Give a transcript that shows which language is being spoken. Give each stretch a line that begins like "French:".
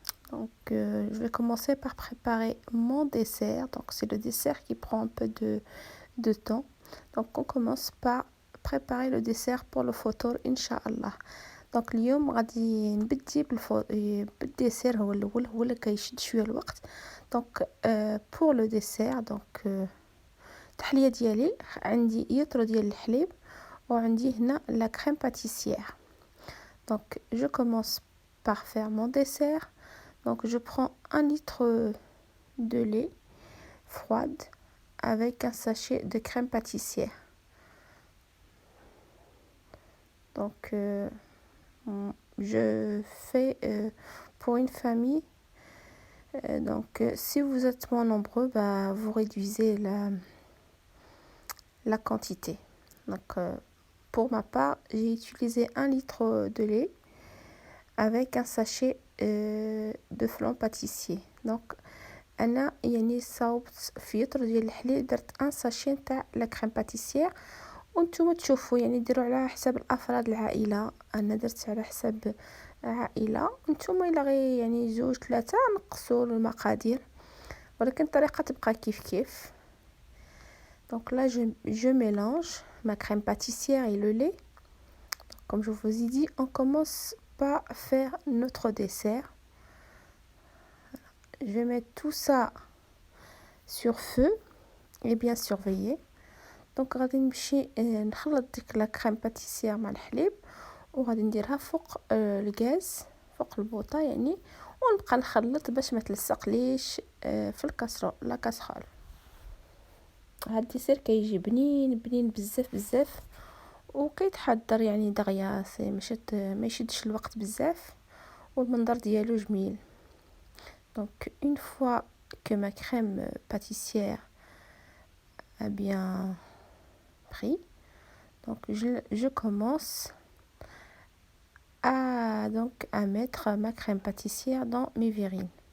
French: Donc je vais commencer par préparer mon dessert. Donc c'est le dessert qui prend un peu de temps. Donc on commence par préparer le dessert pour le fautour Inch'Allah.
Arabic: دونك اليوم غادي نبدي بالديسير، هو الاول، هو اللي كيشد شويه الوقت.
French: دونك بور لو ديسير،
Arabic: دونك التحليه ديالي عندي يطرو ديال الحليب، وعندي هنا لا كريم باتيسير.
French: دونك جو كومونس par faire mon dessert. Donc je prends 1 litre de lait froide avec un sachet de crème pâtissière. Donc je fais pour une famille. Donc si vous êtes moins nombreux, vous réduisez la quantité. Donc pour ma part, j'ai utilisé 1 litre de lait avec un sachet de flan pâtissier.
Arabic: Donc انا يعني صاوبت في يطر ديال الحليب، درت 1 ساشي نتاع لا كريم باتيسير. وانتم تشوفوا يعني ديروا على حساب الافراد العائله، انا درت على حساب عائله. انتم الا غير يعني 2 3 نقصوا المقادير، ولكن الطريقه تبقى كيف.
French: Donc là je mélange ma crème pâtissière et le lait. Comme je vous ai dit, on commence par faire notre dessert. Je vais mettre tout ça sur feu et bien surveiller.
Arabic: دونك غادي نمشي نخلط ديك لا كريم باتيسير مع الحليب، وغادي نديرها فوق الغاز، فوق البوطه يعني، ونبقى نخلط باش ما تلصقليش في لا كاسرول. هاد الديسير كيجي بنين بزاف وكيتحضر يعني دغيا، ما يشدش الوقت بزاف، والمنظر ديالو جميل.
French: Donc une fois que ma crème pâtissière a bien pris, donc je commence à mettre ma crème pâtissière dans mes verrines.